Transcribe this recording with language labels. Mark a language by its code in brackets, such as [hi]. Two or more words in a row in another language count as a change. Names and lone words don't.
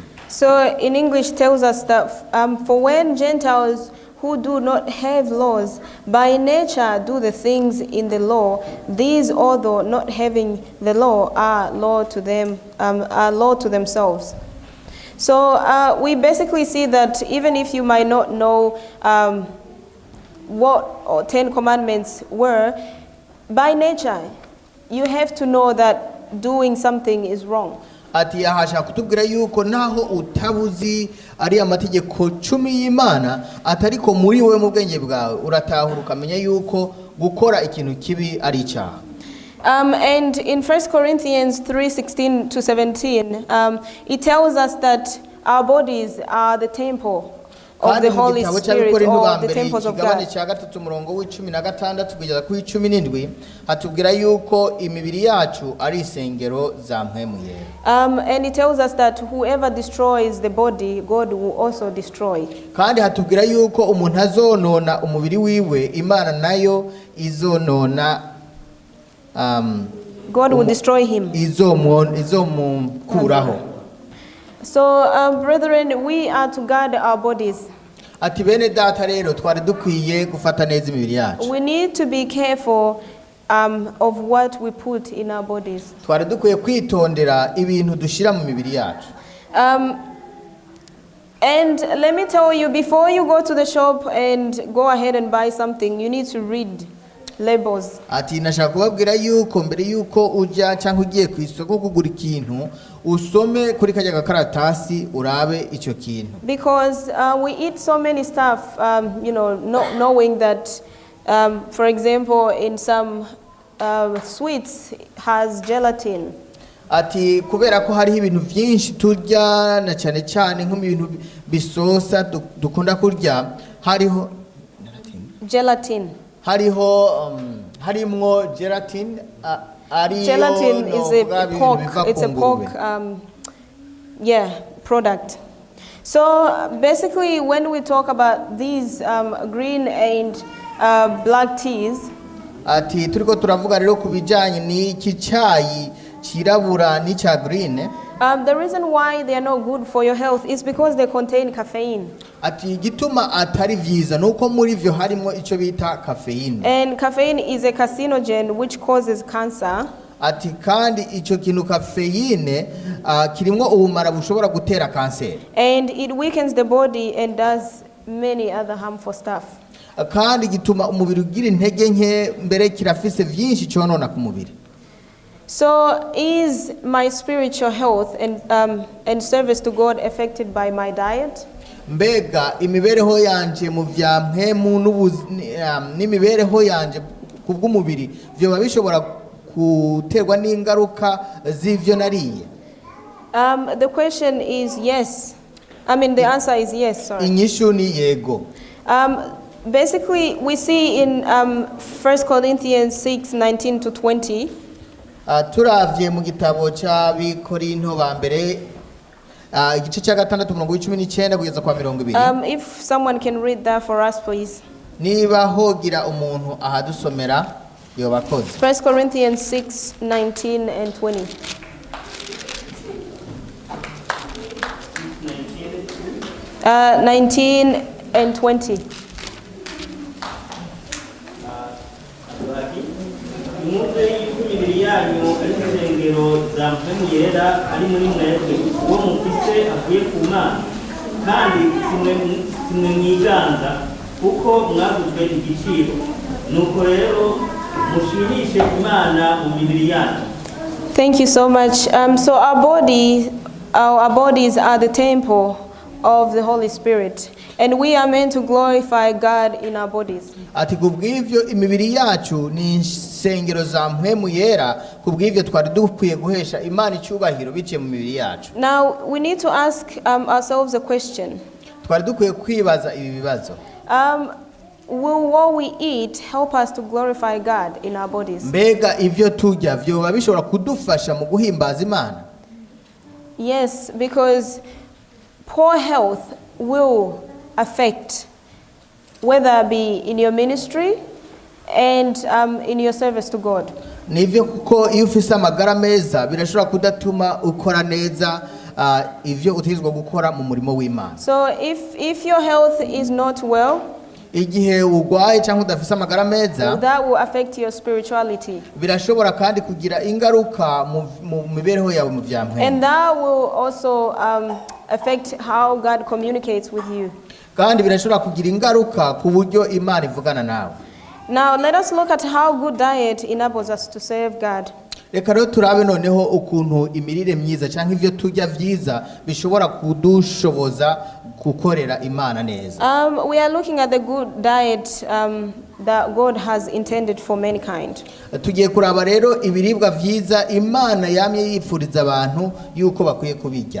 [en] So in English tells us that for when Gentiles who do not have laws by nature do the things in the law, these although not having the law are law to them, are law to themselves. So we basically see that even if you might not know what or 10 commandments were, by nature you have to know that doing something is wrong. [rn] Ati ahasha kutubwira yuko naho utabuzi ari amategeko 10 y'Imana atariko muri wewe mu bwenge bwawe uratahura ukamenya yuko gukora ikintu kibi ari icyaha. [en] And in 1 Corinthians 3:16 to 17, it tells us that our bodies are the temple of the Holy Spirit, or the temples of God. [rn] hatubwira yuko imibiri yacu ari isengero za mpwemu yera. [en] And it tells us that whoever destroys the body, God will also destroy. [rn] Kandi hatubwira yuko umuntu azonona umubiri wiwe, Imana nayo izonona [en] God will destroy him. [rn] izomukuraho. [en] So, brethren, we are to guard our bodies. [rn] Ati bene data rero twari dukwiye gufata neza imibiri yacu. [en] We need to be careful of what we put in our bodies. [rn] Twari dukwiye kwitondera ibintu dushira mu mibiri yacu. [en] And let me tell you, before you go to the shop and go ahead and buy something, you need to read labels. [rn] Ati nashaka kubabwira yuko mbere yuko ujya cyangwa ugiye ku isoko kugura ikintu usome kuri kajya gakaratasi urabe icyo kintu. [en] Because we eat so many stuff, not knowing that, for example, in some sweets has gelatin. [rn] Ati kubera ko hariho ibintu byinshi turya na cyane cyane nko mu bintu bisosa dukunda kurya hariho gelatin. Harimwo gelatin. [en] Gelatin is a pork. It's a pork, product. So basically, when we talk about these green and black teas, [rn] ati turiko turavuga rero kubijanye n'iki cyayi kirabura n'icya green. [en] The reason why they are not good for your health is because they contain caffeine. [rn] Ati gituma atari vyiza nuko muri vyo harimo ico bita caffeine. [en] And caffeine is a carcinogen which causes cancer. [rn] Ati kandi ico kintu caffeine kirimwo ubumara bushobora gutera kanseri. [en] And it weakens the body and does many other harmful stuff. [rn] Kandi gituma umubiri ugira intege nke mbere kirafise vyinshi cyonona ku mubiri. [en] So is my spiritual health and service to God affected by my diet? [rn] Mbega imibereho yanje mu vya mpemu n'imibereho yanje kubw'umubiri byo babishobora guterwa n'ingaruka z'ivyo nariye? [en] The question is yes. The answer is yes, sorry. [rn] Inyishu ni yego. [en] Basically, we see in 1 Corinthians 6:19 to 20. [rn] Turavye mu gitabo cya Bikorinto ba mbere igice cya 6:19 kugeza kwa 20. [en] If someone can read that for us, please. [rn] Niba hogira umuntu ahadusomera yo bakoze. [en] 1 Corinthians 6:19 and 20. 19 and 20. [rn] yanyu ari insengero za mpemu yera ari muri mwebwe uwo mufise avuye ku Mana kandi simwe mwiganza kuko mwaguzwe igiciro nuko rero mushimishe Imana mu mibiri yanyu. [en] Thank you so much. So our bodies are the temple of the Holy Spirit, and we are meant to glorify God in our bodies. [rn] Ati kubw'ivyo imibiri yacu ni insengero za mpemu yera, kubw'ivyo twari dukwiye guhesha Imana icyubahiro biciye mu mibiri yacu. [en] Now we need to ask ourselves a question. [rn] Twari dukwiye kwibaza ibi bibazo. [en] Will what we eat help us to glorify God in our bodies? [rn] Mbega ivyo turya vyoba bishobora kudufasha mu guhimbaza Imana? [en] Yes, because poor health will affect, whether it be in your ministry and in your service to God. [rn] Nivyo kuko iyo ufise amagara meza birashobora kudatuma ukora neza ivyo utegezwa gukora mu murimo w'Imana. [en] So if your health is not well, [rn] igihe ugwaye cyangwa udafise amagara meza, [en] that will affect your spirituality. [rn] Birashobora kandi kugira ingaruka mu mibereho yawe mu vyamwe. [en] And that will also affect how God communicates with you. [rn] Kandi birashobora kugira ingaruka ku buryo Imana ivugana nawe. [en] Now let us look at how good diet enables us to serve God. [rn] Reka rero turabe noneho ukuntu imirire myiza cyangwa ivyo turya vyiza bishobora kudushoboza gukorera Imana neza. [en] We are looking at the good diet that God has intended for mankind. [rn] Tugiye kuraba rero ibiribwa vyiza Imana yamye yipfuriza abantu yuko bakwiye kubirya.